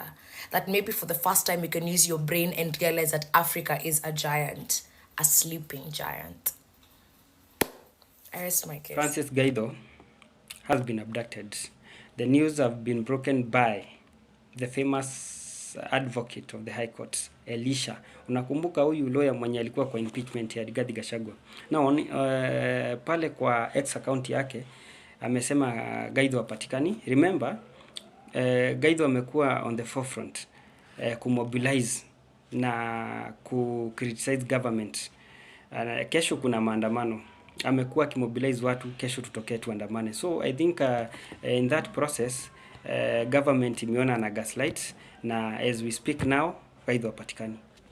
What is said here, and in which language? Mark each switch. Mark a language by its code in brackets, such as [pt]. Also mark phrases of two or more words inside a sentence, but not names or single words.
[en] That maybe for the first time, you can use your brain and realize that Africa is a giant, a sleeping giant. I rest my case. Francis Gaido has been abducted. The news have been broken by the famous advocate of the High Court, Elisha. [sw] Unakumbuka huyu lawyer mwenye alikuwa kwa impeachment ya Rigathi Gachagua. Now, pale kwa X account yake, amesema Gaido hapatikani. Remember, Gaido amekuwa [en] on the forefront [sw] kumobilize na criticize government. Kesho kuna maandamano. Amekuwa kimobilize watu, kesho tutokee tuandamane. [en] So I think in that process, government [sw] imeona na [en] gaslight, na as we speak now, [sw] Gaido hapatikani.